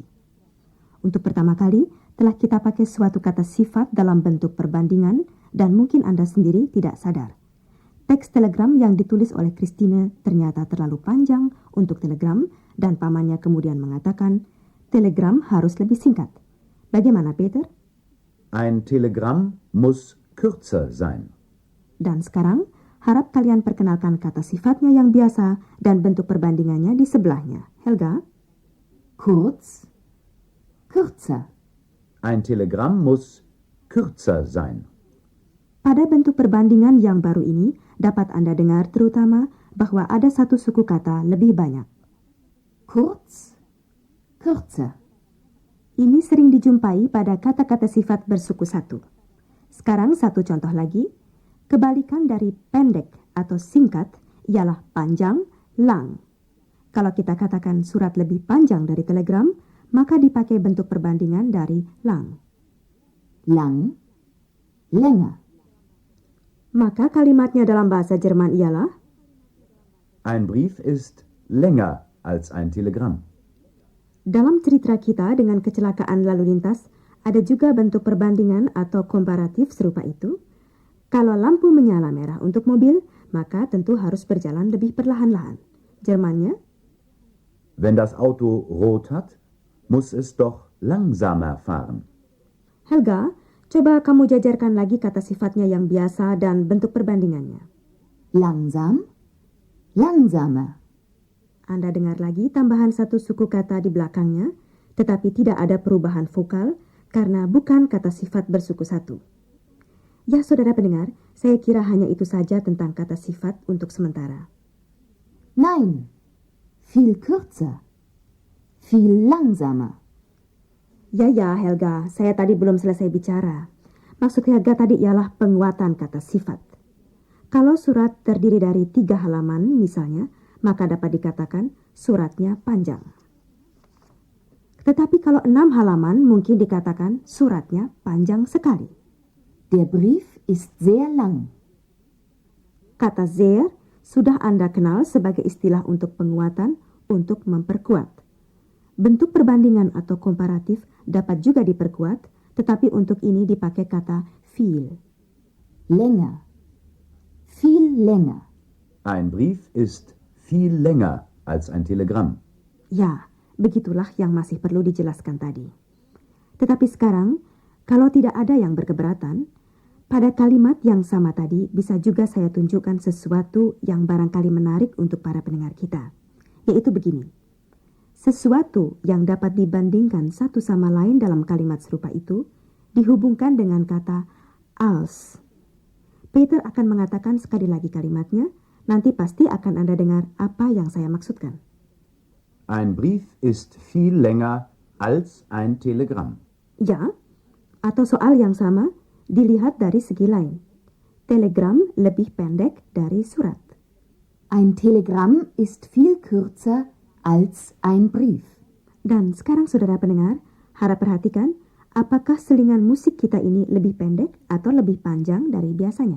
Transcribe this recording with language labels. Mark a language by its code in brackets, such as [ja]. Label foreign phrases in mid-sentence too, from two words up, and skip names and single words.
[id] Untuk pertama kali, telah kita pakai suatu kata sifat dalam bentuk perbandingan dan mungkin Anda sendiri tidak sadar. Teks telegram yang ditulis oleh Christine ternyata terlalu panjang untuk telegram dan pamannya kemudian mengatakan, telegram harus lebih singkat. Bagaimana, Peter? [de] Ein Telegramm muss kürzer sein. [id] Dan sekarang, harap kalian perkenalkan kata sifatnya yang biasa dan bentuk perbandingannya di sebelahnya. Helga? [de] Kurz, kürzer. Ein Telegramm muss kürzer sein. [id] Pada bentuk perbandingan yang baru ini, dapat Anda dengar terutama bahwa ada satu suku kata lebih banyak. [de] Kurz, kürzer. [id] Ini sering dijumpai pada kata-kata sifat bersuku satu. Sekarang satu contoh lagi. Kebalikan dari pendek atau singkat ialah panjang, lang. Kalau kita katakan surat lebih panjang dari telegram, maka dipakai bentuk perbandingan dari lang. [de] Lang, länger. [id] Maka kalimatnya dalam bahasa Jerman ialah [de] Ein Brief ist länger als ein Telegramm. [id] dalam cerita kita dengan kecelakaan lalu lintas, ada juga bentuk perbandingan atau komparatif serupa itu. Kalau lampu menyala merah untuk mobil, maka tentu harus berjalan lebih perlahan-lahan. Jermannya, [de] Wenn das Auto rot hat, muss es doch langsamer fahren. [id] Helga, coba kamu jajarkan lagi kata sifatnya yang biasa dan bentuk perbandingannya. [de] Langsam, Langsamer. [id] Anda dengar lagi tambahan satu suku kata di belakangnya, tetapi tidak ada perubahan vokal karena bukan kata sifat bersuku satu. Ya, saudara pendengar, saya kira hanya itu saja tentang kata sifat untuk sementara. [de] Nein, viel kürzer, viel langsamer. [id] Ya, Helga, saya tadi belum selesai bicara. Maksud Helga tadi ialah penguatan kata sifat. Kalau surat terdiri dari 3 halaman misalnya, maka dapat dikatakan suratnya panjang. Tetapi kalau 6 halaman mungkin dikatakan suratnya panjang sekali. [de] Der Brief ist sehr lang. [id] Kata sehr sudah Anda kenal sebagai istilah untuk penguatan, untuk memperkuat. Bentuk perbandingan atau komparatif dapat juga diperkuat, tetapi untuk ini dipakai kata viel. [de] Länger. Viel länger. Ein Brief ist viel länger als ein Telegramm. [id] Ya, begitulah yang masih perlu dijelaskan tadi. Tetapi sekarang, kalau tidak ada yang berkeberatan, pada kalimat yang sama tadi bisa juga saya tunjukkan sesuatu yang barangkali menarik untuk para pendengar kita. Yaitu begini. Sesuatu yang dapat dibandingkan satu sama lain dalam kalimat serupa itu dihubungkan dengan kata als. Peter akan mengatakan sekali lagi kalimatnya. Nanti pasti akan Anda dengar apa yang saya maksudkan. [de] Ein Brief ist viel länger als ein Telegramm. [id] Ya, atau soal yang sama dilihat dari segi lain. Telegram lebih pendek dari surat. [de] Ein Telegramm ist viel kürzer als ein Brief. [id] Dan sekarang saudara pendengar, harap perhatikan apakah selingan musik kita ini lebih pendek atau lebih panjang dari biasanya.